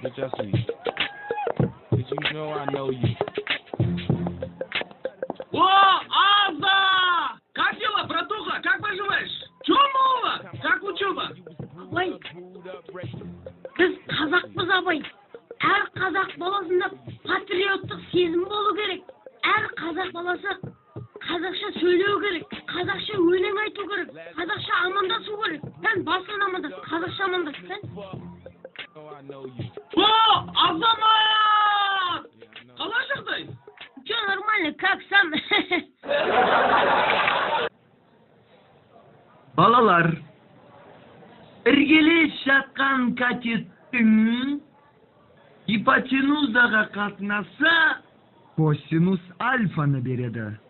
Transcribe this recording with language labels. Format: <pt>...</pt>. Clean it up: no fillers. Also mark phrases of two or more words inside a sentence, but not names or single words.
<en>trust me. Cause you know I know you.</en> <kk>О, Аза!</kk> <ru>Как дела, братуха? Как поживаешь? Чё нового? Как учеба?</ru> <kk>Абай, біз қазақпыз абай. Әр қазақ баласында патриоттық сезім болу керек. Әр қазақ баласы қазақша сөйлеу керек. Қазақша өлең айту керек. Қазақша амандасу керек. Сен басын амандас, қазақша амандас, сен. О, Азамат! Қалай жағдай?</kk> <ru>Все нормально, как сам?</ru> <kk>Балалар, іргелес жатқан катеттің гипотенузаға қатынаса косинус альфаны береді.</kk>